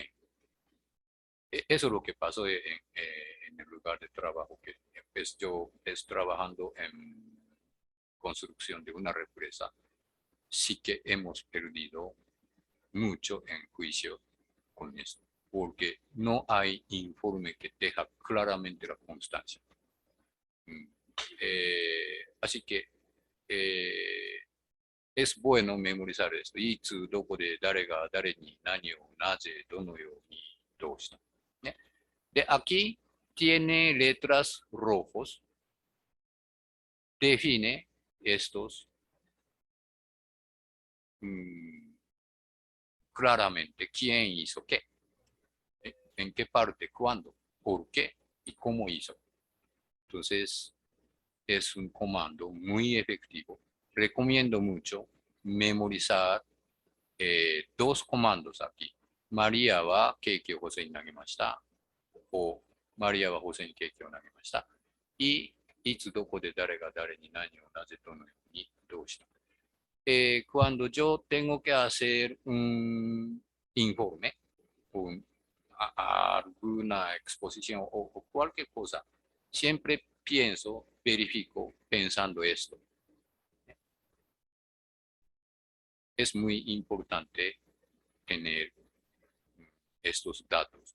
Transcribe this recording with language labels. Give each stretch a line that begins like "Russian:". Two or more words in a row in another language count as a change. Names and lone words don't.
Spanish: Eso es lo que pasó en el lugar de trabajo, que pues, yo trabajando en construcción de una represa, sí que hemos perdido mucho en juicio con esto, porque no hay informe que deja claramente la constancia. Así que es bueno memorizar esto.
Japanese: いつ、どこで、誰が、誰に、何を、なぜ、どのように、どうした。¿ね?
Spanish: De aquí tiene letras rojos. Define estos claramente. ¿Quién hizo qué? ¿En qué parte? ¿Cuándo? ¿Por qué? ¿Y cómo hizo? Entonces, es un comando muy efectivo. Recomiendo mucho memorizar 2 comandos aquí.
Japanese: María はケーキをホセに投げました。
Spanish: o
Japanese: マリアはホセにケーキを投げました。
Spanish: y
Japanese: いつどこで誰が誰に何をなぜどのようにどうした。
Spanish: cuando yo tengo que hacer un informe, alguna exposición o cualquier cosa, siempre pienso, verifico pensando esto. Es muy importante tener estos datos.